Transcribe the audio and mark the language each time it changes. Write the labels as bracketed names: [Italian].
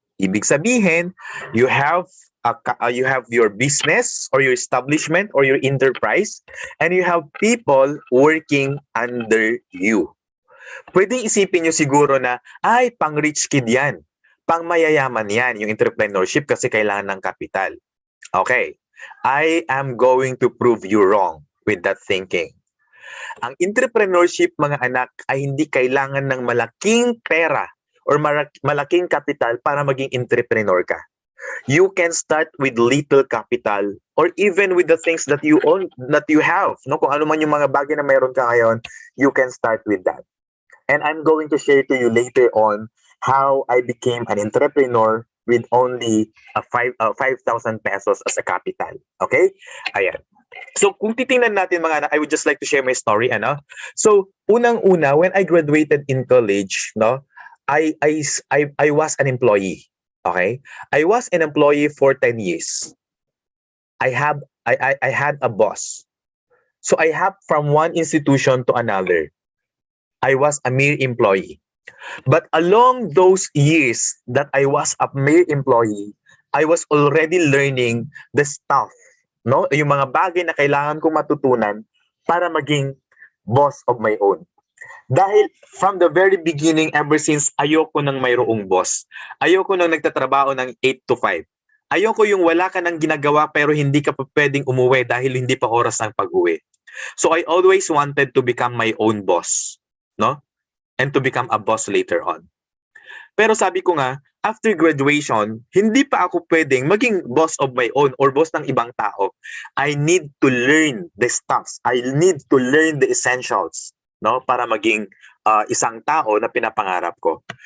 [Filipino] Ibig sabihin, [English] you have your business or your establishment or your enterprise, and you have people working under you. [Filipino] Pwedeng isipin nyo siguro na, ay, pang-rich kid yan. Pang-mayayaman yan, yung entrepreneurship kasi kailangan ng kapital. Okay. [English] I am going to prove you wrong with that thinking. [Filipino] Ang entrepreneurship, mga anak, ay hindi kailangan ng malaking pera or malaking kapital para maging entrepreneur ka. [English] You can start with little capital or even with the things that you own, that you have. No? [Filipino] Kung ano man yung mga bagay na mayroon ka ngayon, [English] you can start with that. And I'm going to share to you later on how I became an entrepreneur with only 5,000 pesos as a capital. Okay? Ayan. So, [Filipino] kung titingnan natin mga anak, [English] I would just like to share my story, ano? So, unang-una, when I graduated in college, no, I was an employee. Okay? I was an employee for 10 years. I had a boss. So, I have from one institution to another. I was a mere employee. But along those years that I was a mere employee, I was already learning the stuff, no? [Filipino] Yung mga bagay na kailangan kong matutunan para maging [English] boss of my own. [Filipino] Dahil [English] from the very beginning, ever since, [Filipino] ayoko nang mayroong boss. Ayoko nang nagtatrabaho ng 8 to 5. Ayoko yung wala ka nang ginagawa pero hindi ka pa pwedeng umuwi dahil hindi pa oras ang pag-uwi. [English] So I always wanted to become my own boss, no? And to become a boss later on. [Filipino] Pero sabi ko nga, [English] after graduation, [Filipino] hindi pa ako pwedeng maging [English] boss of my own or boss ng ibang tao. I need to learn the stuffs. I need to learn the essentials, no, [Filipino] para maging isang tao na pinapangarap ko.